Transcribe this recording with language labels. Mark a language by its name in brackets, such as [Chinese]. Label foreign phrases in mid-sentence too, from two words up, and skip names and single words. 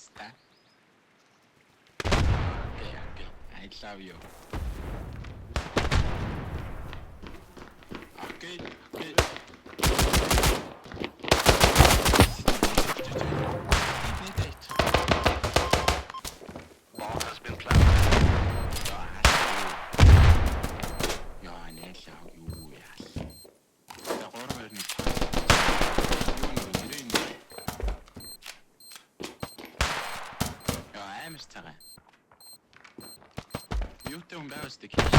[English] Okay, okay. I love you. Okay, okay. Bomb has been planted. [Mongolian] Яа, нээлээ юу яа. За 3-2-1. Яа, амар цагаан. Юутай хүн байвас тэг.